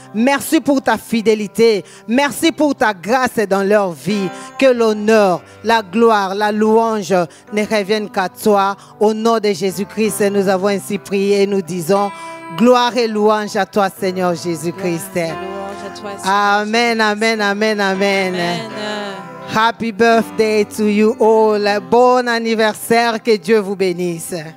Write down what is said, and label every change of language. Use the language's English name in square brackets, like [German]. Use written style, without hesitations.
[French] Merci pour ta fidélité. Merci pour ta grâce dans leur vie. Que l'honneur, la gloire, la louange ne reviennent qu'à toi. Au nom de Jésus-Christ, nous avons ainsi prié et nous disons gloire et louange à toi, Seigneur Jésus-Christ. Amen, amen, amen, amen. [English] Happy birthday to you all. [French] Bon anniversaire, que Dieu vous bénisse.